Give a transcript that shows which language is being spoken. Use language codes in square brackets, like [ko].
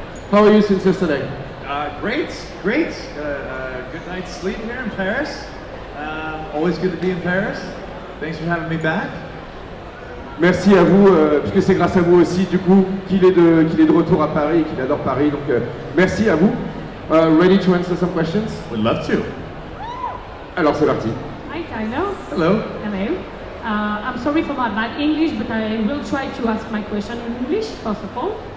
[en] How are you since yesterday? Great. Good night's sleep here in Paris. Always good to be in Paris. Thanks for having me back. [fr] Merci à vous, puisque c'est grâce à vous aussi, du coup, qu'il est de retour à Paris et qu'il adore Paris. Donc, merci à vous. [en] Ready to answer some questions? Would love to. [fr] Alors, c'est parti. [en] Hi, Tyler. Hello. Hello. I'm sorry for my bad English, but I will try to ask my question in English, first of all.